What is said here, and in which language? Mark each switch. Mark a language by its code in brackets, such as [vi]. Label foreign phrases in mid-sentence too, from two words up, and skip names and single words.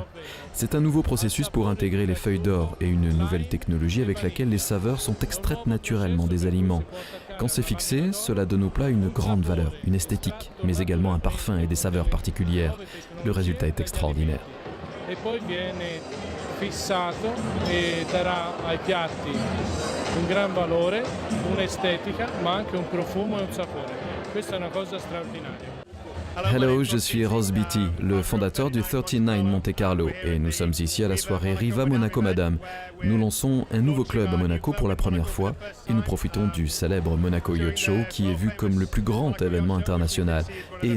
[fr] C'est un nouveau processus pour intégrer les feuilles d'or et une nouvelle technologie avec laquelle les saveurs sont extraites naturellement des aliments. Quand c'est fixé, cela donne au plat une grande valeur, une esthétique, mais également un parfum et des saveurs particulières. Le résultat est extraordinaire. [it] E poi viene fissato e darà ai piatti un gran valore, un'estetica, ma anche un profumo e un sapore. Questa è una cosa straordinaria. [fr] Hello, je suis Ross Beatty, le fondateur du 39 Monte Carlo, et nous sommes ici à la soirée Riva Monaco Madame. Nous lançons un nouveau club à Monaco pour la première fois et nous profitons du célèbre Monaco Yacht Show qui est vu comme le plus grand événement international.